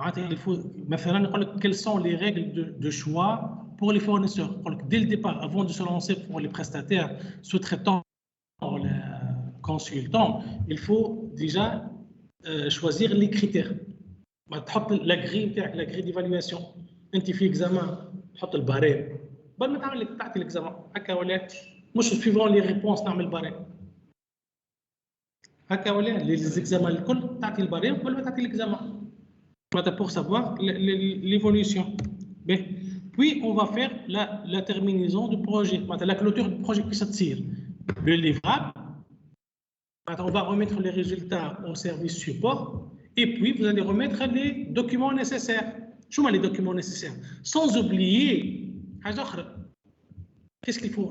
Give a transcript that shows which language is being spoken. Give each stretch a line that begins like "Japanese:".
French: Il faut, quelles sont les règles de choix pour les fournisseurs? Dès le départ, avant de se lancer pour les prestataires, sous-traitants, les consultants, il faut déjà choisir les critères. La grille d'évaluation.
Arabic: انت في examen تحط الباريم قبل ما تعطي l'examen هكا ولا مش
French: suivant les réponses
Arabic: نعمل باريم هكا ولا les examens الكل تعطي الباريم قبل ما تعطي l'examen
French: pour savoir l'évolution. Puis on va faire la terminaison du projet, la clôture du projet qui s'attire, le livrable. On va remettre les résultats au service support et puis vous allez remettre les documents nécessaires.
Arabic: شو
French: les documents nécessaires? Sans oublier, qu'est-ce qu'il faut?